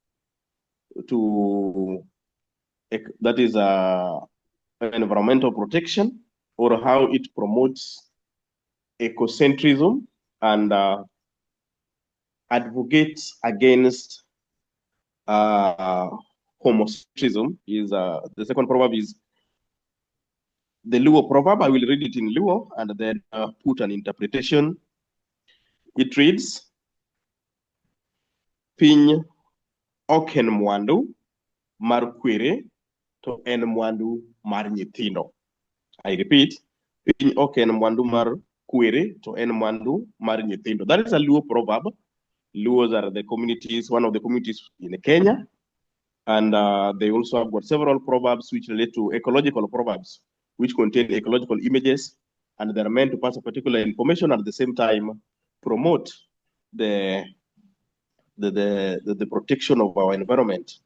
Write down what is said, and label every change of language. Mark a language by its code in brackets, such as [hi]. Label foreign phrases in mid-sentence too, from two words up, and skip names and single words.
[en] to, that is environmental protection, or how it promotes ecocentrism and advocates against homocentrism. Is the second proverb is the Luo proverb. I will read it in Luo and then put an interpretation. It reads, [luo] Piny oken mwandu mar kwere to en mwandu mar nyithindo. [en] I repeat, [luo] Piny oken mwandu mar kwere to en mwandu mar nyithindo. [en] That is a Luo proverb. Luos are the communities, one of the communities in Kenya. And they also have got several proverbs which relate to ecological proverbs, which contain ecological images, and they're meant to pass a particular information, at the same time promote the protection of our environment.